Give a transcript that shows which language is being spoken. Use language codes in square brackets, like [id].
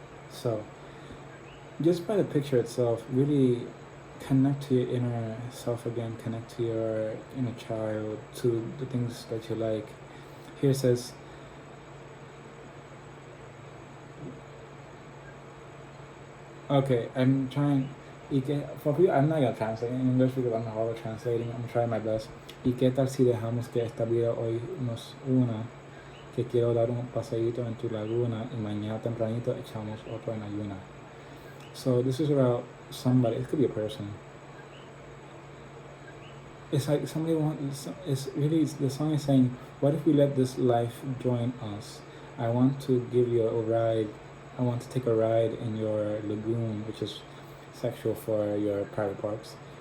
[en] So just by the picture itself, really connect to your inner self again, connect to your inner child, to the things that you like. Here it says, okay, I'm trying, for people, I'm not gonna translate in English because I'm not all translating, I'm trying my best. [es] ¿Y qué tal si dejamos que esta vida hoy nos una? Que quiero dar un paseíto en tu laguna y mañana tempranito echamos otro en ayuna. [en] So this is about somebody, it could be a person. It's like somebody it's really, the song is saying, what if we let this life join us? I want to give you a ride. I want to take a ride in your lagoon, which is sexual for your private parts.